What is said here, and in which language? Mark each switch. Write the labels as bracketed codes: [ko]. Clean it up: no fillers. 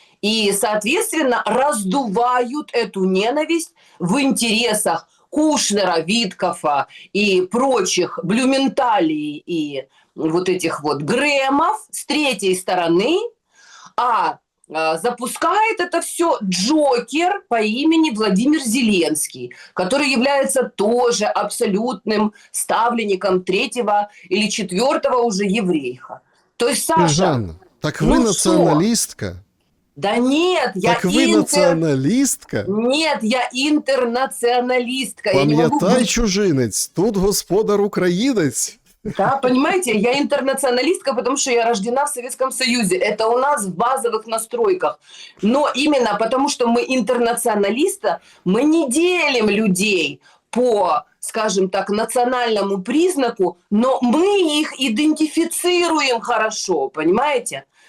[ru] И, соответственно, раздувают эту ненависть в интересах Кушнера, Виткофа и прочих Блюменталей и вот этих вот Грэмов с третьей стороны, а запускает это все Джокер по имени Владимир Зеленский, который является тоже абсолютным ставленником третьего или четвертого уже еврейха. То есть, Саша... Жанна, так вы националистка? Что? Да нет, так вы националистка? Нет, я интернационалистка. [uk] Пам'ятай, чужинець, тут господар українець. [ru] Да, понимаете, я интернационалистка, потому что я рождена в Советском Союзе. Это у нас в базовых настройках. Но именно потому, что мы интернационалисты, мы не делим людей по, скажем так, национальному признаку, но мы их идентифицируем хорошо, понимаете?